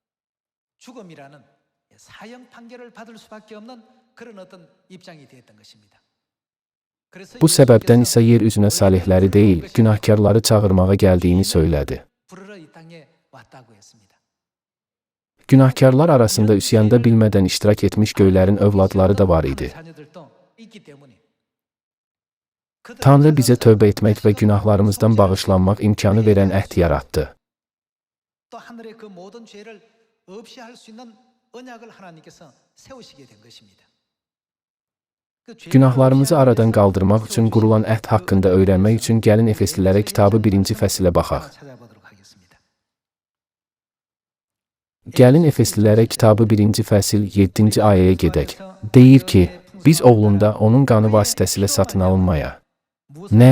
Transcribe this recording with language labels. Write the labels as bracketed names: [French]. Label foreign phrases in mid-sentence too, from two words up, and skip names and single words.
[Azerbaijani] Bu səbəbdən isə yer üzünə salihləri deyil, günahkarları çağırmağa gəldiyini söylədi. Günahkarlar arasında üsyanda bilmədən iştirak etmiş göylərin övladları da var idi. Tanrı bizə tövbə etmək və günahlarımızdan bağışlanmaq imkanı verən əhd yaratdı. [Korean] 또 하늘의 그 모든 죄를 없이 할 수 있는 언약을 하나님께서 세우시게 된 것입니다. [Azerbaijani] Günahlarımızı aradan qaldırmaq üçün qurulan əhd haqqında öyrənmək üçün gəlin Efeslilərə kitabı 1-ci fəsilə baxaq. Gəlin Efeslilərə kitabı 1-ci fəsil 7-ci ayəyə gedək. Deyir ki, biz oğlunda onun qanı vasitəsilə satın alınmaya, nə?